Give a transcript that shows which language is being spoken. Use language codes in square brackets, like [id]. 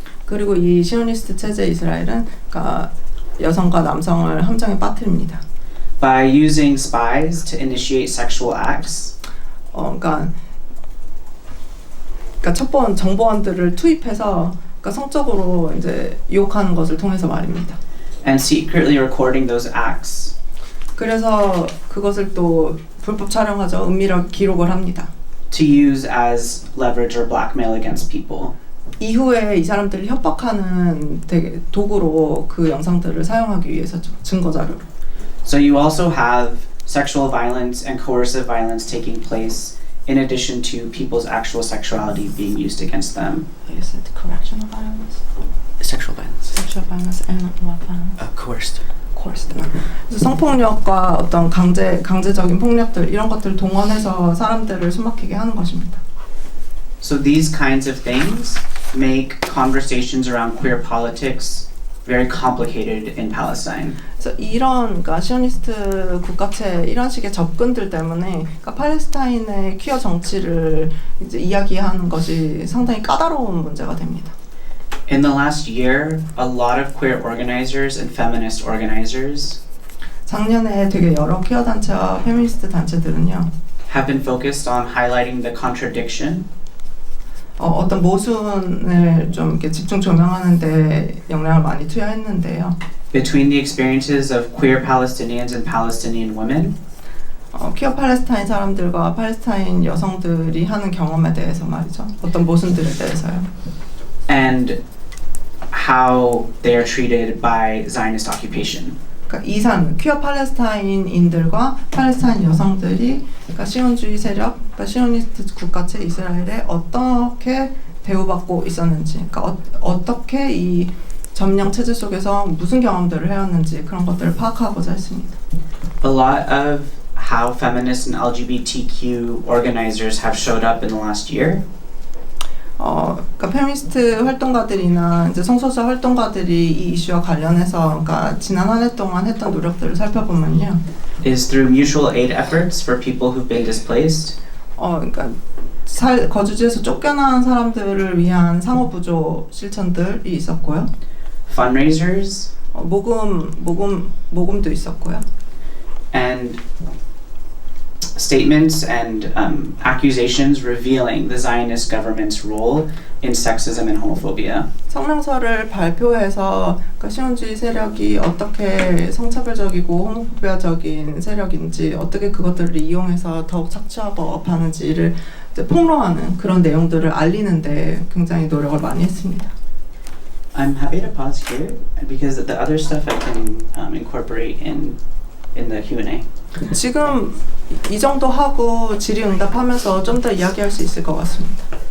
[ko] 그리고 이 시오니스트 체제 이스라엘은 그러니까 여성과 남성을 함정에 빠뜨립니다. [en] By using spies to initiate sexual acts. [ko] 그러니까 첩보원 정보원들을 투입해서 그러니까 성적으로 이제 유혹하는 것을 통해서 말입니다. [en] And secretly recording those acts. [ko] 그래서 그것을 또 불법 촬영하죠. 은밀하게 기록을 합니다. [en] To use as leverage or blackmail against people. [ko] 이후에 이 사람들을 협박하는 되게 도구로 그 영상들을 사용하기 위해서죠. 증거 자료로. [en] So you also have sexual violence and coercive violence taking place in addition to people's actual sexuality being used against them. You said correctional violence, Sexual violence. sexual violence, and what violence? Coerced. coerced. [ko] 그래서 성폭력과 어떤 강제적인 폭력들 이런 것들을 동원해서 사람들을 숨막히게 하는 것입니다. [en] So these kinds of things make conversations around queer politics very complicated in Palestine. [ko] 그래서 그러니까 시오니스트 국가체 이런 식의 접근들 때문에 그러니까 팔레스타인의 퀴어 정치를 이제 이야기하는 것이 상당히 까다로운 문제가 됩니다. [en] In the last year, a lot of queer organizers and feminist organizers [ko] 작년에 되게 여러 퀴어 단체와 페미니스트 단체들은요. [en] have been focused on highlighting the contradiction [ko] 어떤 모순을 좀 이렇게 집중 조명하는 데 영향을 많이 투여했는데요. [en] between the experiences of queer Palestinians and Palestinian women [ko] 퀴어 팔레스타인 사람들과 팔레스타인 여성들이 하는 경험에 대해서 말이죠. 어떤 모순들에 대해서요. [en] and how they are treated by Zionist occupation. [ko] 그러니까 이산 퀴어 팔레스타인인들과 팔레스타인 여성들이 그러니까 시온주의 세력, 그러니까 시오니스트 국가체 이스라엘에 어떻게 대우받고 있었는지, 그러니까 어떻게 이 점령 체제 속에서 무슨 경험들을 해왔는지 그런 것들을 파악하고자 했습니다. [en] A lot of how feminist and LGBTQ organizers have showed up in the last year [ko] 그러니까 페미니스트 활동가들이나 이제 성소수자 활동가들이 이 이슈와 관련해서 그러니까 지난 한 해 동안 했던 노력들을 살펴보면요. [en] is through mutual aid efforts for people who've been displaced, [ko] 그러니까 거주지에서 쫓겨난 사람들을 위한 상호 부조 실천들이 있었고요. [en] fundraisers, [ko] 모금도 있었고요. [en] and statements and accusations revealing the Zionist government's role in sexism and homophobia. [ko] 성명서를 발표해서 그러니까 시온주의 세력이 어떻게 성차별적이고 호모포비아적인 세력인지 어떻게 그것들을 이용해서 더욱 착취하고 억압하는지를 이제 폭로하는 그런 내용들을 알리는데 굉장히 노력을 많이 했습니다. [en] I'm happy to pause here because the other stuff I can incorporate in the Q&A. [ko] 지금 이 정도 하고 질의응답하면서 좀 더 이야기할 수 있을 것 같습니다.